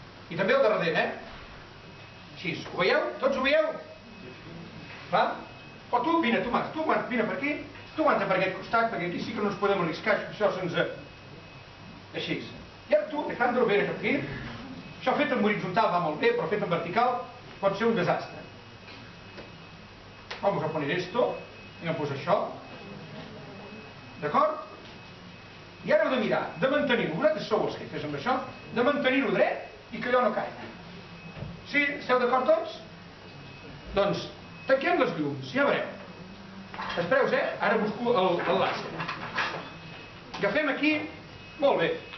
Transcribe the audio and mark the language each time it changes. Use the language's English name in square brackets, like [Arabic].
[Catalan] I també el darrere, Així, ho veieu? Tots ho veieu? Va? O tu, vine, Tomàs, tu vine per aquí, tu aguanta per aquest costat, perquè aquí sí que no ens podem arriscar, això se'ns... Així. I ara tu, Alejandro, vine cap aquí. Això fet en horitzontal va molt bé, però fet en vertical pot ser un desastre. [Spanish] Vamos a poner esto, [Catalan] vinga, [Spanish] pues [Catalan] això. D'acord? I ara heu de mirar, de mantenir-ho, vosaltres sou els jefes amb això, de mantenir-ho dret i que allò no caigui. Sí? Esteu d'acord tots? Doncs, tanquem les llums, ja veureu. Espereu, ara busco el làser. Agafem aquí, molt bé.